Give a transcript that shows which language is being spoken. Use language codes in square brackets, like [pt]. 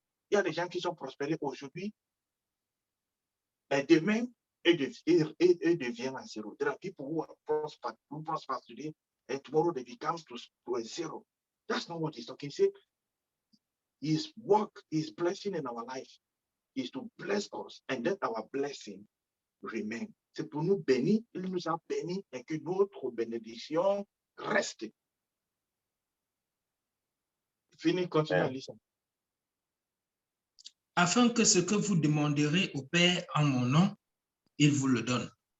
[fr] Il y a des gens qui sont prospérés aujourd'hui, et demain, ils deviennent à zéro. [en] There are people who prosper today, and tomorrow they become to a zero. That's not what he's talking. He said, his work, his blessing in our life is to bless us, and let our blessing remain. [fr] C'est pour nous bénir, il nous a bénis et que notre bénédiction reste. Fini, continue à lire. afin que ce que vous demanderez au Père en mon nom, il vous le donne.